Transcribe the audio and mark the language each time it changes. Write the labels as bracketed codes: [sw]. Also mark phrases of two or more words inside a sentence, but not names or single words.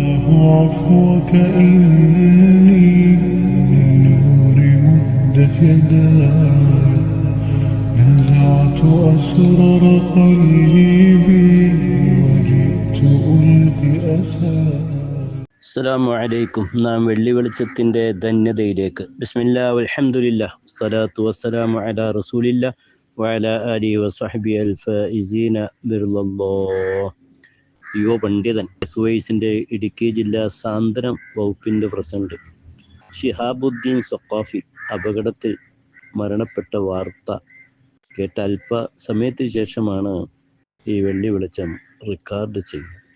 [ar] عفوك إني للنور مدت يداي نزعت أسرار قلبي وجئت ألقي أساي. السلام عليكم. [ml] നാം വെള്ളി വെളിച്ചത്തിൻ്റെ ധന്യതയിലേക്ക്. [ar] بسم الله والحمد لله والصلاة والسلام على رسول الله وعلى آله وصحبه الفائزين برضا الله. [ml] യുവ പണ്ഡിതൻ സുവൈസിൻ്റെ ഇടുക്കി ജില്ലാ സാന്ത്വനം വകുപ്പിൻ്റെ പ്രസിഡന്റ് ഷിഹാബുദ്ദീൻ സഖാഫി അപകടത്തിൽ മരണപ്പെട്ട വാർത്ത കേട്ട അല്പ സമയത്തിന് ശേഷമാണ് ഈ വെള്ളി വെളിച്ചം റെക്കോർഡ് ചെയ്യുന്നത്.